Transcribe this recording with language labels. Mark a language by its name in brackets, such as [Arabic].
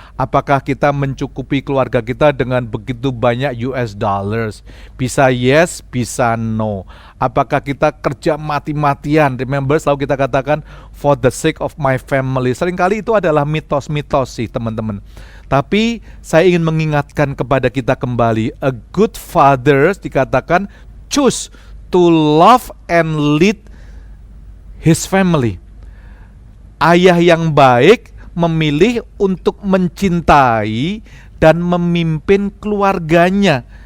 [Indonesian] Apakah kita mencukupi keluarga kita dengan begitu banyak US dollars? Bisa yes, bisa no. Apakah kita kerja mati-matian? Remember, selalu kita katakan [English] for the sake of my family. [Indonesian] Seringkali itu adalah mitos-mitos sih teman-teman. Tapi saya ingin mengingatkan kepada kita kembali, [English] a good fathers [Indonesian] dikatakan [English] choose to love and lead his family. [Indonesian] Ayah yang baik memilih untuk mencintai dan memimpin keluarganya.